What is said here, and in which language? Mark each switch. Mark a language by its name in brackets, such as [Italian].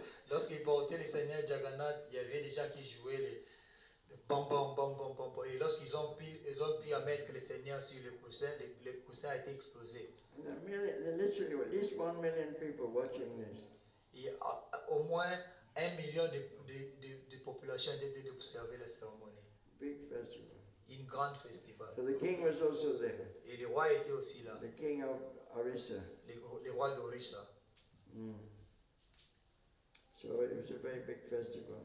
[French] Lorsqu'ils portaient le Seigneur Jagannath, il y avait des gens qui jouaient les bam bam bam bam bam bam. Et lorsqu'ils ont pu à mettre le Seigneur sur le coussin, le coussin a été explosé. [English] And there literally were at least 1 million people watching this. [French] Il y a au moins 1 million de population étaient d'observer la cérémonie. [English] Big festival. [French] Une grande festival. [English] So the king was also there. [French] Et le roi était aussi là. [English] The king of Orissa. [French] Le roi d'Orissa. Mm. [English] So it was a very big festival.